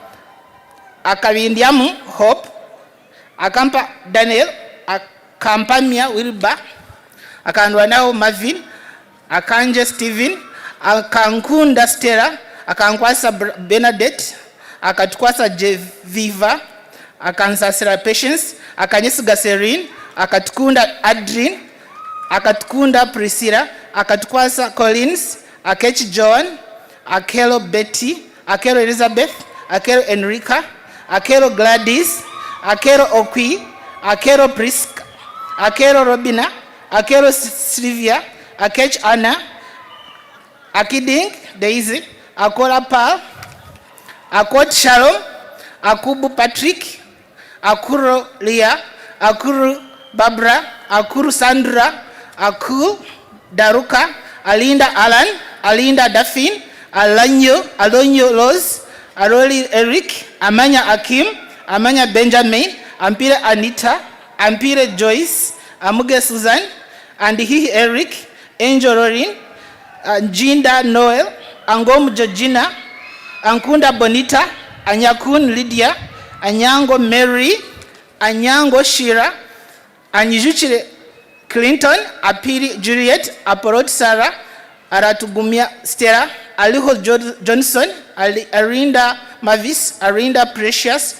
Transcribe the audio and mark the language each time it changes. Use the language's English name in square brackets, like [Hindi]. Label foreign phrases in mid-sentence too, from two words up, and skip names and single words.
[English] Akabindiamu Hope, Akampa Daniel, Akampamia Wilba, Akandwanao Marvin, Akanje Stephen, Akankunda Stella, Akankwasa Bernadette, Akatkwasa Jeviva, Akansasira Patience, Akanyesiga Serene, Akatukunda Adrien, Akatukunda Priscilla, Akatkwasa Collins, Akechi John, Akelo Betty, Akelo Elizabeth, Akelo Enrica, Akelo Gladys, Akelo Okwi, Akelo Priska, Akelo Robina, Akelo Sylvia, Akech Anna, Akiding Daisy, Akola Paul, Akot Shalom, Akubu Patrick, Akuro Leah, Akuru Barbara, Akuru Sandra, Akul Daruka, Alinda Alan, Alinda Daphne, Alonyo Rose, Aroli Eric, Amanya Akim, Amanya Benjamin, Ampire Anita, Ampire Joyce, Amuge Susan, and Hihi Eric, Angel Lorin, Jinda Noel, Angom Georgina, Ankunda Bonita, Anyakun Lydia, Anyango Mary, Anyango Shira, Anyijuchire Clinton, Apiri Juliet, Aporot Sarah, Aratugumia Stella, Aliho Johnson, Arinda Mavis, Arinda Precious,